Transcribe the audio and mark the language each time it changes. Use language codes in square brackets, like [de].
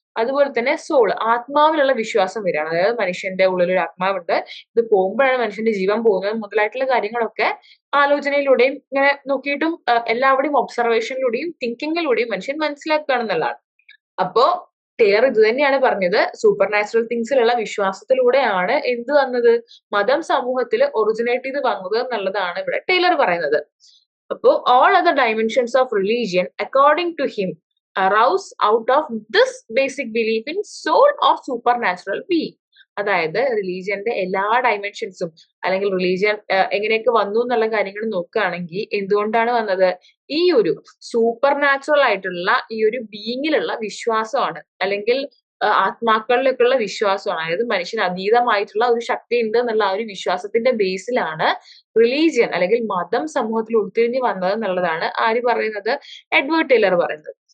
[ml] അതുപോലെ തന്നെ സോൾ, ആത്മാവിലുള്ള വിശ്വാസം വരികയാണ്. അതായത് മനുഷ്യന്റെ ഉള്ളിൽ ഒരു ആത്മാവുണ്ട്, ഇത് പോകുമ്പോഴാണ് മനുഷ്യന്റെ ജീവൻ പോകുന്നത് മുതലായിട്ടുള്ള കാര്യങ്ങളൊക്കെ ആലോചനയിലൂടെയും ഇങ്ങനെ നോക്കിയിട്ടും എല്ലാവരുടെയും ഒബ്സർവേഷനിലൂടെയും തിങ്കിങ്ങിലൂടെയും മനുഷ്യൻ മനസ്സിലാക്കുകയാണെന്നുള്ളതാണ്. അപ്പോ ടൈലർ ഇത് തന്നെയാണ് പറഞ്ഞത്, സൂപ്പർ നാച്ചുറൽ തിങ്സിലുള്ള വിശ്വാസത്തിലൂടെയാണ് എന്ത് വന്നത്, മതം സമൂഹത്തിൽ ഒറിജിനേറ്റ് ചെയ്ത് വന്നത് എന്നുള്ളതാണ് ഇവിടെ ടൈലർ പറയുന്നത്. [en] അപ്പോ all other dimensions of religion according to him arouse out of this basic belief in soul or supernatural being. [ml] അതായത് റിലീജിയന്റെ എല്ലാ ഡയമെൻഷൻസും, അല്ലെങ്കിൽ റിലീജിയൻ എങ്ങനെയൊക്കെ വന്നു എന്നുള്ള കാര്യങ്ങൾ നോക്കുകയാണെങ്കിൽ എന്തുകൊണ്ടാണ് വന്നത്? ഈ ഒരു സൂപ്പർ നാച്ചുറൽ ആയിട്ടുള്ള ഈ ഒരു ബീയിങ്ങിലുള്ള വിശ്വാസമാണ്, അല്ലെങ്കിൽ ആത്മാക്കളിലേക്കുള്ള വിശ്വാസമാണ്. അതായത് മനുഷ്യന് അതീതമായിട്ടുള്ള ഒരു ശക്തി ഉണ്ട് എന്നുള്ള ആ ഒരു വിശ്വാസത്തിന്റെ ബേസിലാണ് റിലീജിയൻ അല്ലെങ്കിൽ മതം സമൂഹത്തിൽ ഉരുത്തിരിഞ്ഞു വന്നത് എന്നുള്ളതാണ് ആര് പറയുന്നത്? എഡ്വേർഡ് ടൈലർ പറയുന്നത്.